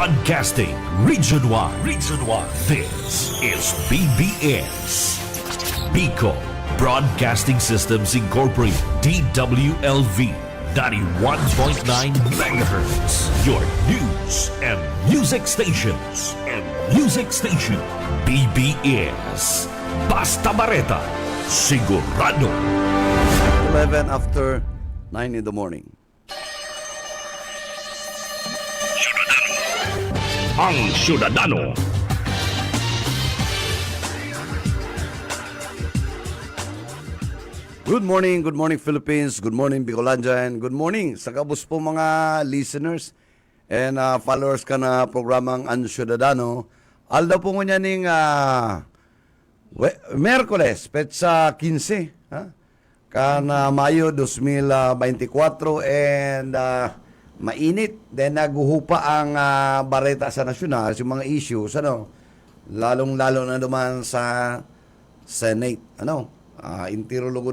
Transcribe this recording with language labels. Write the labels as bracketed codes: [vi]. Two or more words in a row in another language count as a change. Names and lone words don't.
[en] Broadcasting Region 1. Region 1. This is BBS. Bicol Broadcasting Systems Incorporated. DWLV. 91.9 megahertz. Your news and music stations. [bik] BBS. Basta Bareta. Sigurado. [en] 11 after 9 in the morning. [bik] Ang Syudadano. [en] Good morning Philippines, good morning Bicolandia, and good morning [bik] sa kabus po mga [en] listeners and followers [bik] ka na programang [en] Ang Syudadano. [bik] Alda po ngunyan ning Merkules, petsa 15, ha? Kana Mayo 2024 and mainit. Then naguhupa ang bareta sa nasyonal, yung mga issues, lalong-lalo na duman sa Senate, intirolugod